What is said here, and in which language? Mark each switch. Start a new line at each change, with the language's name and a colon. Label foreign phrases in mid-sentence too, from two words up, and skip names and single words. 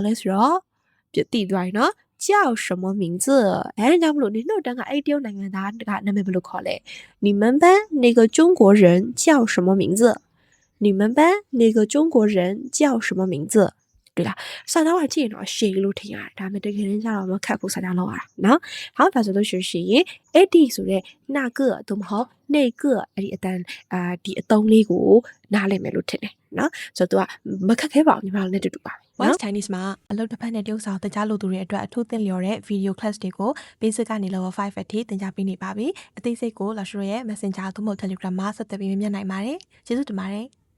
Burmese: လဲဆိုတော့ပြတိသွားရင်နော်
Chinese: 叫什么名字
Burmese: အဲ့ဒါကြောင့်မလို့နင်တို့အတန်းကအဲ့ဒီတရုတ်နိုင်ငံသားကနာမည်ဘယ်လိုခေါ်လဲ
Chinese: 你们班那个中国人叫什么名字你们班那个中国人叫什么名字对啦
Burmese: စာကြောင်းကကြည့်ရင်တော့ရှည်လို့ထင် ရတယ်ဒါပေမဲ့တကယ်တမ်းကျတော့မခက်ဘူးစာကြောင်းလောက်ရတာနော်ဟောဒါဆိုလို့ရှိရင်အဲ့ဒီဆိုတဲ့နာကသို့မဟုတ်နေကအဲ့ဒီအတန်ဒီအသုံးလေးကိုနားလည်မယ်လို့ထင်တယ်နော်ဆိုတော့ तू ကမခက်ခဲပါဘူးညီမတို့နဲ့တူတူပါပဲ Voice Chinese မှာအလုပ်တစ်ဖက်နဲ့တရုပ်ဆောင်တင်ကြားလို့သူတွေအတွက်အထူးသင်လျော်တဲ့
English: video class
Burmese: တွေကို basic ကနေ level 5 အထိတင်ကြားပေးနေပါပြီအသေးစိတ်ကိုလာရှိုရဲ့ Messenger သို့မဟုတ် Telegram မှာဆက်သွယ်ပြီးမြင်နိုင်ပါတယ်ကျေးဇူးတင်ပါတယ်